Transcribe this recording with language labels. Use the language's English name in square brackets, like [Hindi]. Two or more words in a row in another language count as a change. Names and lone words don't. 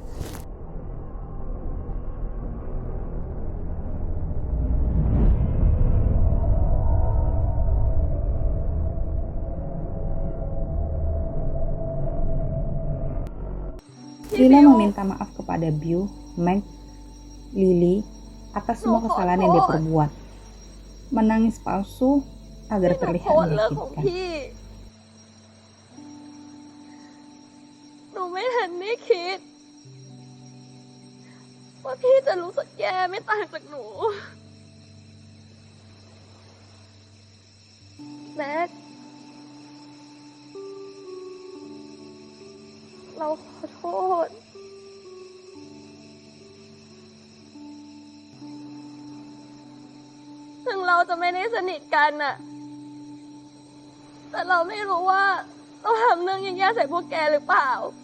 [Indonesian] Lila meminta maaf kepada Biu, Meg, Lily atas semua kesalahan yang dia perbuat. Menangis palsu agar terlihat menyakitkan. [Thai] หนูไม่ทันได้คิดว่าพี่จะรู้สึกแย่ไม่ต่างจากหนู แม็กเราขอโทษถึงเราจะไม่ได้สนิทกันน่ะแต่เราไม่รู้ว่าเราทำเรื่องแย่ๆใส่พวกแกหรือเปล่า